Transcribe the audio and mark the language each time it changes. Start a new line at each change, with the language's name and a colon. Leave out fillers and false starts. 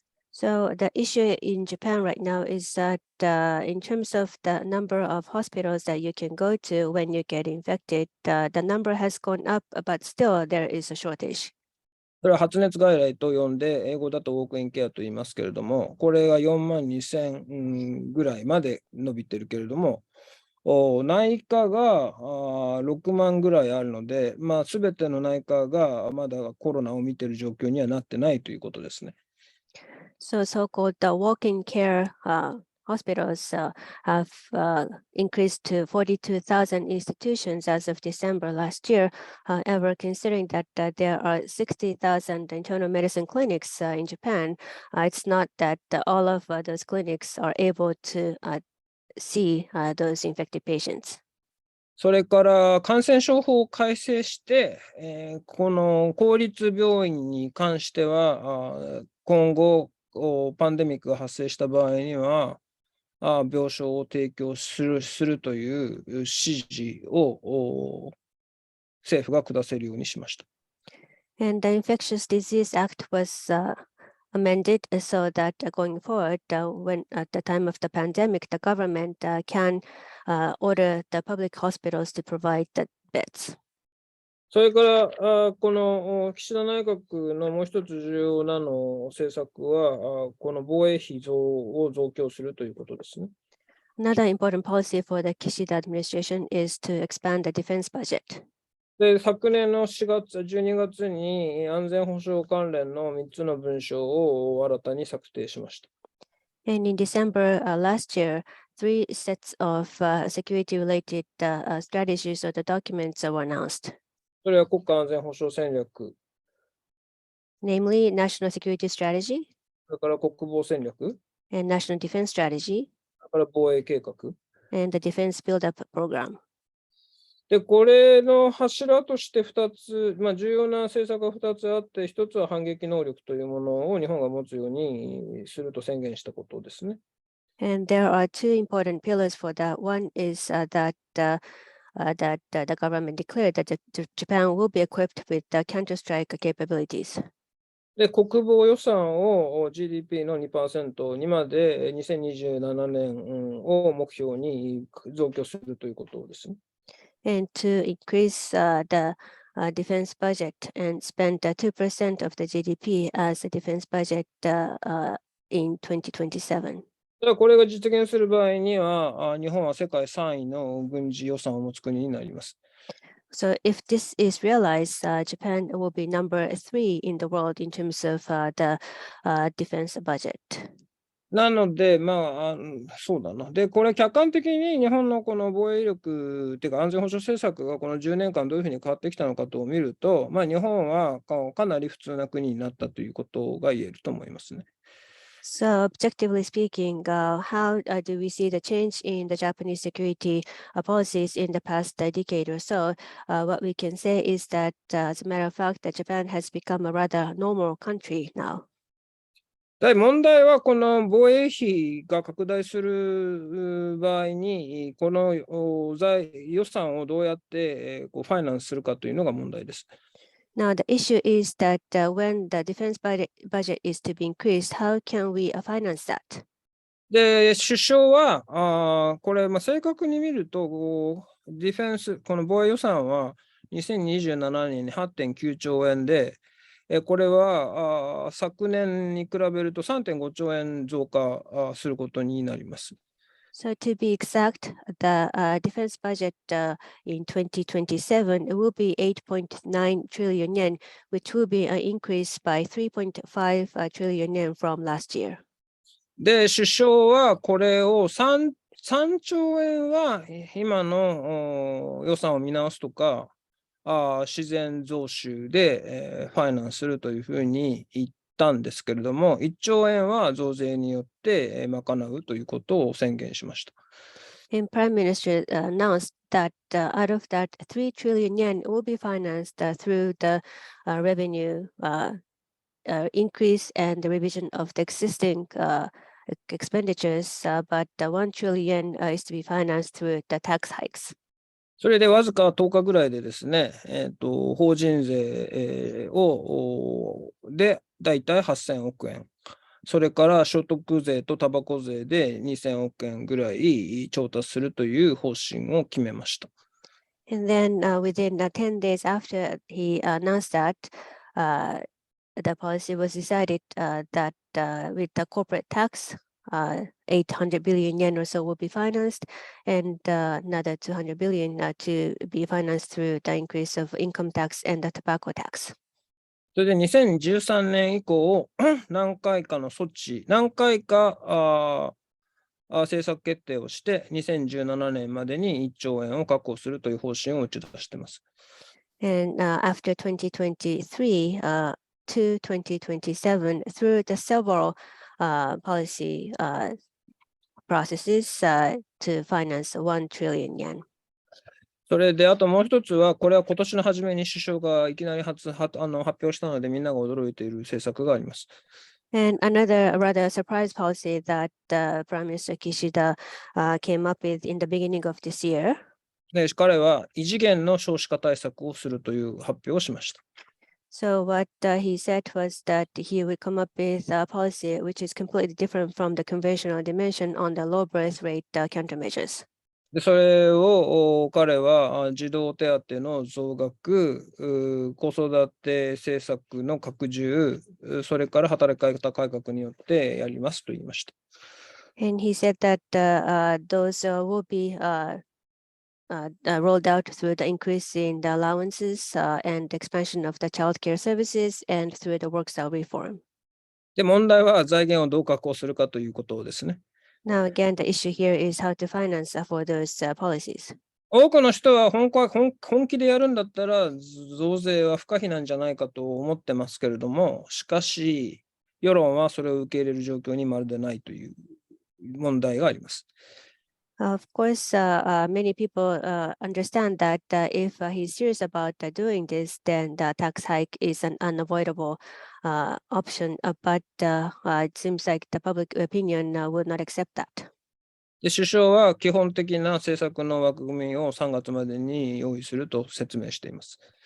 English: So the issue in Japan right now is that in terms of the number of hospitals that you can go to when you get infected, the number has gone up, but still there is a shortage.
Japanese: それは発熱外来と呼んで、英語だとウォークインケアと言いますけれども、これが42,000ぐらいまで伸びているけれども、内科が6万ぐらいあるので、まあ、全ての内科がまだコロナを見ている状況にはなってないということですね。
English: So so-called the walk-in care hospitals have increased to 42,000 institutions as of December last year. However, considering that there are 60,000 internal medicine clinics in Japan, it's not that all of those clinics are able to see those infected patients.
Japanese: それから感染症法を改正して、この公立病院に関しては、今後パンデミックが発生した場合には、病床を提供するという指示を政府が下せるようにしました。
English: And the Infectious Disease Act was amended so that going forward, when at the time of the pandemic, the government can order the public hospitals to provide the beds.
Japanese: それからこの岸田内閣のもう一つ重要な政策はこの防衛費を増強するということですね。
English: Another important policy for the Kishida administration is to expand the defense budget.
Japanese: で、昨年の12月に安全保障関連の3つの文書を新たに策定しました。
English: And in December last year, 3 sets of security-related strategies or the documents were announced,
Japanese: それは国家安全保障戦略、
English: namely National Security Strategy
Japanese: それから国防戦略、
English: and National Defense Strategy
Japanese: それから防衛計画。
English: and the Defense Build-up Program.
Japanese: で、これの柱として2つ、重要な政策が2つあって、1つは反撃能力というものを日本が持つようにすると宣言したことですね。
English: And there are 2 important pillars for that. One is that the government declared that Japan will be equipped with counter-strike capabilities.
Japanese: で、国防予算を GDP の 2% にまで2027年を目標に増強するということですね。
English: And to increase the defense budget and spend 2% of the GDP as a defense budget in 2027.
Japanese: これが実現する場合には、日本は世界3位の軍事予算を持つ国になります。
English: So if this is realized, Japan will be number 3 in the world in terms of the defense budget.
Japanese: なので、そうだな。で、これ客観的に日本のこの防衛力っていうか安全保障政策がこの10年間どういうふうに変わってきたのかと見ると、日本はかなり普通な国になったということが言えると思いますね。
English: So objectively speaking, how do we see the change in the Japanese security policies in the past decade or so? What we can say is that, as a matter of fact, that Japan has become a rather normal country now.
Japanese: 問題はこの防衛費が拡大する場合に、この予算をどうやってファイナンスするかというのが問題です。
English: Now, the issue is that when the defense budget is to be increased, how can we finance that?
Japanese: で、首相は、これ、正確に見ると、ディフェンス、この防衛予算は2027年に 8.9 兆円で、これは昨年に比べると 3.5 兆円増加することになります。
English: So to be exact, the defense budget in 2027 will be 8.9 trillion yen, which will be an increase by 3.5 trillion yen from last year.
Japanese: で、首相はこれを3兆円は今の予算を見直すとか、自然増収で、ファイナンスするというふうに言ったんですけれども、1兆円は増税によって、賄うということを宣言しました。
English: And Prime Minister announced that out of that 3 trillion yen will be financed through the revenue increase and the revision of the existing expenditures, but 1 trillion is to be financed through the tax hikes.
Japanese: それでわずか10日ぐらいでですね、法人税、でだいたい8000億円。それから所得税とタバコ税で2000億円ぐらい調達するという方針を決めました。
English: And then within 10 days after he announced that, the policy was decided that with the corporate tax, 800 billion yen or so will be financed, and another 200 billion to be financed through the increase of income tax and the tobacco tax.
Japanese: それで2013年以降、何回か政策決定をして、2017年までに1兆円を確保するという方針を打ち出しています。
English: And after 2023 to 2027, through the several policy processes to finance 1 trillion yen.
Japanese: それで、あともう一つは、これは今年の初めに首相がいきなり発表したので、みんなが驚いている政策があります。
English: And another rather surprise policy that Prime Minister Kishida came up with in the beginning of this year.
Japanese: で、彼は異次元の少子化対策をするという発表をしました。
English: So what he said was that he would come up with a policy which is completely different from the conventional dimension on the low birth rate countermeasures.
Japanese: で、それを彼は児童手当の増額、子育て政策の拡充、それから働き方改革によってやりますと言いました。
English: And he said that those will be rolled out through the increase in the allowances and expansion of the child care services and through the work style reform.
Japanese: で、問題は財源をどう確保するかということですね。
English: Now, again, the issue here is how to finance for those policies.
Japanese: 多くの人は本気でやるんだったら増税は不可避なんじゃないかと思ってますけれども、しかし世論はそれを受け入れる状況にまるでないという問題があります。
English: Of course, many people understand that if he's serious about doing this, then the tax hike is an unavoidable option. But it seems like the public opinion would not accept that.
Japanese: で、首相は基本的な政策の枠組みを3月までに用意すると説明しています。